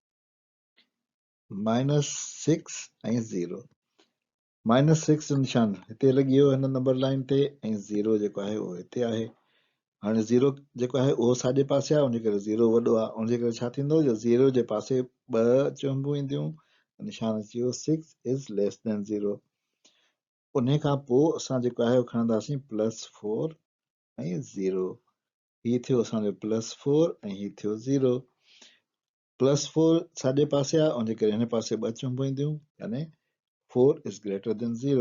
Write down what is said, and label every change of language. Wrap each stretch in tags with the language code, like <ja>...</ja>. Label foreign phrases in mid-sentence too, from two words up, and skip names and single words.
<sd>-6 ऐं 0, -6 जो निशान हिते लॻी वियो हिन नंबर लाइन ते, ऐं 0 जेको आहे उहो हिते आहे। हाणे 0 जेको आहे उहो साॼे पासे आहे, उनजे करे 0 वॾो आहे, उनजे करे छा थींदो, जो 0 जे पासे ॿ चुंबूं ईंदियूं, निशान अची वियो 6</sd> <en>is less than</en> <sd>0। उन खां पोइ असां जेको आहे उहो खणंदासीं +4 ऐं 0, हीअ थियो असांजो +4 ऐं हीअ थियो 0। +4 साॼे पासे आहे, उनजे करे हिन पासे ॿ चुंबूं ईंदियूं, यानी 4</sd> <en>is greater than</en> <sd>0।</sd>